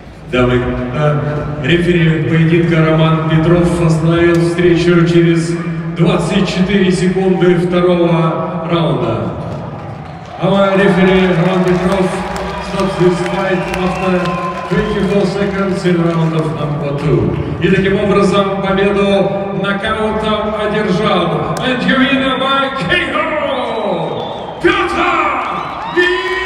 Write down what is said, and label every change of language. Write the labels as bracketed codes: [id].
[ru] Дамы, рефери поединка Роман Петров остановил встречу через 24 секунды второго раунда. [en] Our referee Роман Петров stops this fight after 24 seconds in round of number 2. [ru] И таким образом победу нокаутом одержал [en] and the winner by KO [ru] Петр!